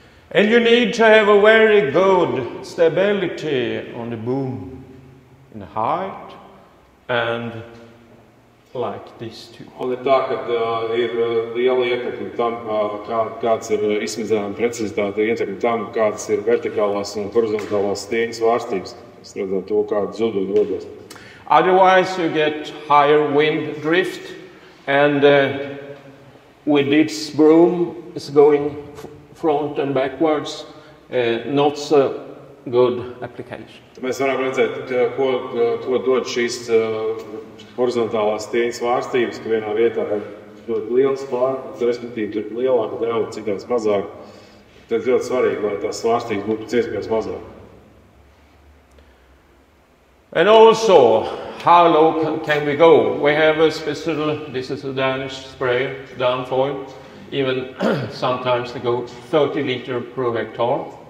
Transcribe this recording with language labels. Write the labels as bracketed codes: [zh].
[en] And you need to have a very good stability on the boom in the height and like this too. [lv] Un ir tā, ka ir liela ietekme tam, kāds ir izsmidzinājuma precizitāte, ietekme tam, kādas ir vertikālās un horizontālās stieņas svārstības. Mēs redzam to, kāda zudumi rodas. [en] Otherwise you get higher wind drift, and with this broom is going front and backwards, not so good application. [lv] Mēs varam redzēt, ko dod šīs horizontālās stieņas svārstības, ka vienā vietā ir ļoti liels pārklis, respektīvi tur ir lielāka deva, citās mazāk. Tad ļoti svarīgi, lai tās svārstības būtu pēc iespējas mazāk. [en] And also, how low can we go? We have a special, this is a Danish sprayer, Danfoil, even sometimes they go 30 liters per hectare.